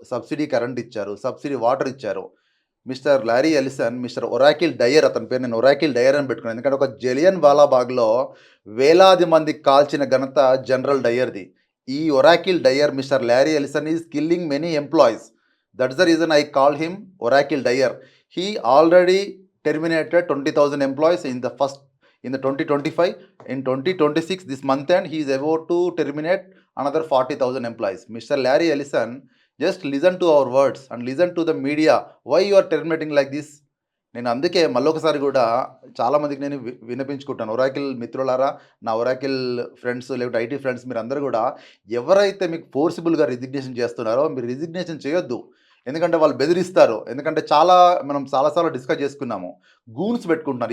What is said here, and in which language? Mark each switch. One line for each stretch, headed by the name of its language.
Telugu: Subsidy current ఇచ్చారు. Subsidy water ఇచ్చారు. Mister Larry Ellison, mister Oracle Dyer అతని పేరు నేను ఒరాకిల్ డయర్ అని పెట్టుకున్నాను. ఎందుకంటే ఒక జలియన్ వాలాబాగ్‌లో వేలాది మందికి కాల్చిన ఘనత జనరల్ డయర్‌ది.
English: ఈ Oracle Dyer mister Larry Ellison is killing many employees. That's the reason I call him Oracle Dyer. He already terminated 20,000 employees in the 2025. In 2026, this month end, he is about to terminate another 40,000 employees. Mr. Larry Ellison, just listen to our words and listen to the media. Why you are terminating like this?
Telugu: నేను అందుకే మళ్ళొకసారి కూడా చాలామందికి నేను వినిపించుకుంటాను. Oracle మిత్రులారా, నా Oracle friends లేకపోతే IT friends మీరందరూ కూడా ఎవరైతే మీకు ఫోర్సిబుల్‌గా రిజిగ్నేషన్ చేస్తున్నారో మీరు రిజిగ్నేషన్ చేయొద్దు. ఎందుకంటే వాళ్ళు బెదిరిస్తారు. ఎందుకంటే మనం చాలా సార్లు డిస్కస్ చేసుకున్నాము. గూన్స్ పెట్టుకుంటున్నారు.